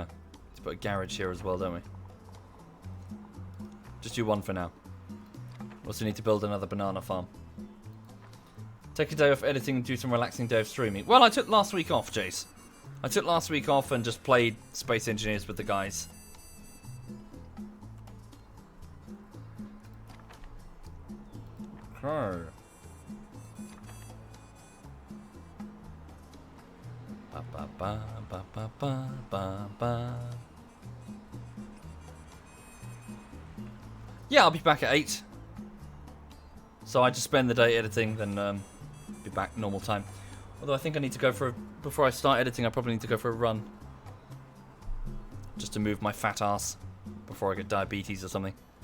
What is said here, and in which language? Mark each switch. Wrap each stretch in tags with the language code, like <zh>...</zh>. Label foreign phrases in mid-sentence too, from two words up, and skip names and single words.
<en>Let's put a garage here as well, don't we? Just do one for now. Also need to build another banana farm. Take a day off editing and do some relaxing day of streaming. Well, I took last week off, Jace. I took last week off and just played Space Engineers with the guys. Okay. Ba ba ba ba ba ba ba ba. Yeah, I'll be back at 8. So I just spend the day editing, then be back normal time. Although I think I need to go for before I start editing, I probably need to go for a run. Just to move my fat ass before I get diabetes or something.</en>